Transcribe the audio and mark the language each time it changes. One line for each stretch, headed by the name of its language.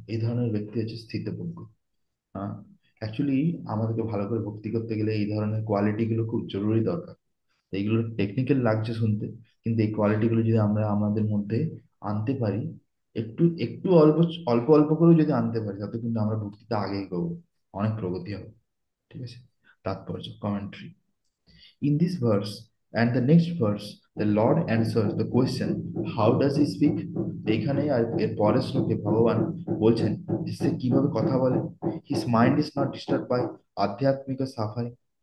Bangla: এই ধরনের ব্যক্তি হচ্ছে স্থিতপ্রজ্ঞ। অ্যাকচুয়ালি আমাদেরকে ভালো করে ভক্তি করতে গেলে এই ধরনের কোয়ালিটি গুলো খুব জরুরি দরকার। তো এইগুলো টেকনিক্যাল লাগছে শুনতে, কিন্তু এই কোয়ালিটি গুলো যদি আমরা আমাদের মধ্যে আনতে পারি, একটু একটু অল্প অল্প অল্প করেও যদি আনতে পারি, তত কিন্তু আমরা ভক্তিতে আগেই করবো, অনেক প্রগতি হবে। ঠিক আছে। তাৎপর্য, commentary.
English: In this verse and the next verse, the Lord answers the question, how does he speak?
Bangla: এইখানে আর এর পরের শ্লোকে ভগবান বলছেন যে সে কিভাবে কথা বলে।
English: His mind is not disturbed by আধ্যাত্মিক suffering.